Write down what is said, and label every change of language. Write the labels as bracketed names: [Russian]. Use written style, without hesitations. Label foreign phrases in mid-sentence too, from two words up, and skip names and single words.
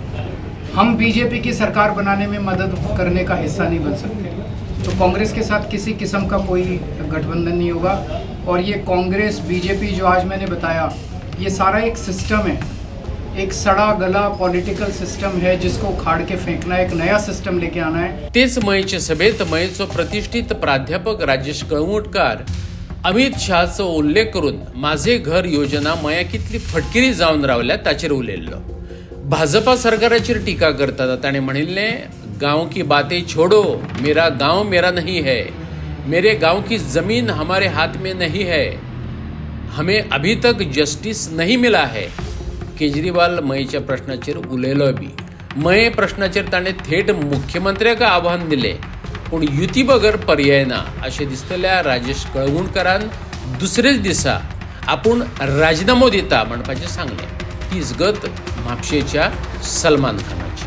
[Hindi] हम बीजेपी की सरकार बनाने में मदद करने का हिस्सा नहीं बन सकते। तो कांग्रेस के साथ किसी किस्म का कोई गठबंधन नहीं होगा। और ये कांग्रेस बीजेपी जो आज मैंने बताया, ये सारा एक सिस्टम है, एक सड़ा गला [English] political system [Hindi] है जिसको उखाड़ के फेंकना, एक नया सिस्टम लेके आना है। [Konkani] तेच मयेचे सभेत मयेचो प्रतिष्ठित प्राध्यापक राजेश कळंगुटकार अमित शहाचो उल्लेख करून माझे घर योजना मया कितली फटकिरी जावन रावल्या ताचेर उलयल्लो। भाजपा सरकाराचेर टिका करतना ताणें म्हणिल्लें, [Hindi] गांव की बातें छोड़ो, मेरा गांव मेरा नहीं है, मेरे गांव की जमीन हमारे हाथ में नहीं है, हमें अभी तक जस्टिस नहीं मिला है। [Konkani] केजरीवाल मयेच्या प्रश्नाचेर उलयलो बी। मये प्रश्नाचेर ताणें थेट मुख्यमंत्र्याक आव्हान दिलें, पूण युती बगर पर्याय ना अशें दिसतल्या राजेश कळंगुटकारान दुसरेच दिसा आपूण राजिनामो दिता म्हणपाचें सांगलें। तीच गत म्हापशेच्या सलमान खानाची।